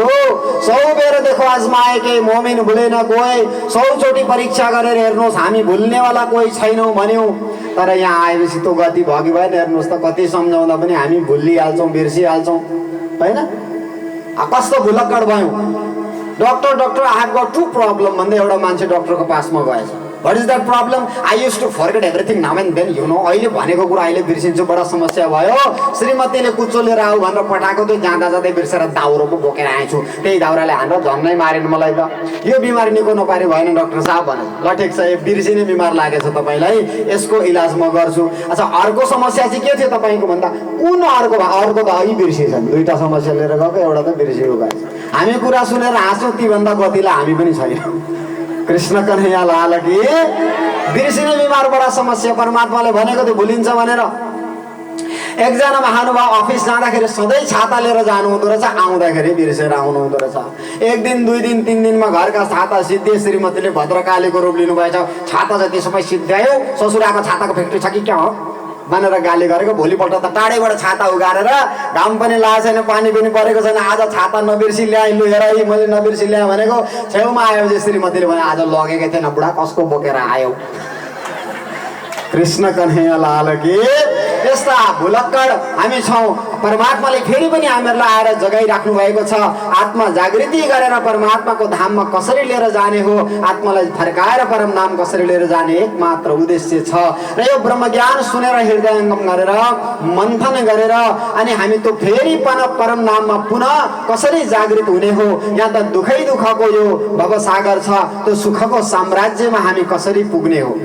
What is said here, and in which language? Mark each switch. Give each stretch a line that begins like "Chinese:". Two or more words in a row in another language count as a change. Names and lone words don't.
Nepali: 100 बेर देखो आजमाएकै मोमिन भुलेन कोही, 100 चोटि परीक्षा गरेर हेर्नुहोस् हामी भुल्नेवाला कोही छैनौँ भन्यौँ। तर यहाँ आएपछि त्यो गति भगी भएन। हेर्नुहोस् त कति सम्झाउँदा पनि हामी भुलिहाल्छौँ, बिर्सिहाल्छौँ, होइन? कस्तो भुलक्कड भयौँ। डक्टर
English: I have got 2 problem
Nepali: भन्दै एउटा मान्छे डक्टरको पासमा गएछ।
English: What is that problem? I used to forget everything now and then, you know.
Nepali: अहिले भनेको कुरा अहिले बिर्सिन्छु, बडा समस्या भयो। श्रीमतीले कुचो लिएर आऊ भनेर पठाएको थियो, जाँदा जाँदै बिर्सेर दाउरो पो बोकेर आएछु। त्यही दाउराले हानेर झन्नै मारेन मलाई त। यो बिमारी निको नपारे भएन डाक्टर साहब भने। ल ठिक छ, यो बिर्सिने बिमार लागेछ तपाईलाई, यसको इलाज म गर्छु। अच्छा अर्को समस्या चाहिँ के थियो तपाईको भन्दा? कुन अर्को त अहिले बिर्सिन्छन्। दुईटा समस्या लिएर गएको, एउटा त बिर्सिएको गएछ। हामी कुरा सुनेर हाँस्छौँ, ती भन्दा गतिला हामी पनि छैनौँ।
Hindi: कृष्ण कन्हैया लाल की।
Nepali: बिर्सिने बिमार बडा समस्या, परमात्माले भनेको थियो भुलिन्छ भनेर। एकजना महानुभाव अफिस जाँदाखेरि सधैँ छाता लिएर जानु हुँदो रहेछ, आउँदाखेरि बिर्सेर आउनु हुँदो रहेछ। 1 दिन 2 दिन 3 दिनमा घरका छाता सिद्धे। श्रीमतीले भद्रकालीको रूप लिनुभएछ, छाता जति समय सिद्ध्यायो। ससुराको छाताको फ्याक्ट्री छ कि क्या हो? भनेर गाली गरेको। भोलिपल्ट त टाढैबाट छाता उगारेर घाम पनि लागेको छैन, पानी पनि परेको छैन, आज छाता नबिर्सी ल्याएँ, लु हेर है मैले नबिर्सी ल्याएँ भनेको। छेउमा आएपछि श्रीमतीले भने आज लगेकै थिएन बुढा, कसको बोकेर आयो।
Hindi: कृष्ण कन्हैया लाल की।
Nepali: यस्ता भुलक्कड हामी छौँ। परमात्माले फेरि पनि हामीहरूलाई आएर जगाइराख्नु भएको छ। आत्मा जागृति गरेर परमात्माको धाममा कसरी लिएर जाने हो, आत्मालाई फर्काएर परम नाम कसरी लिएर जाने एकमात्र उद्देश्य छ। र यो ब्रह्मज्ञान सुनेर हृदयङ्गम गरेर मन्थन गरेर अनि हामी त्यो फेरि परम नाममा पुनः कसरी जागृत हुने हो, यहाँ त दुखै दुःखको यो भवसागर छ, त्यो सुखको साम्राज्यमा हामी कसरी पुग्ने हो।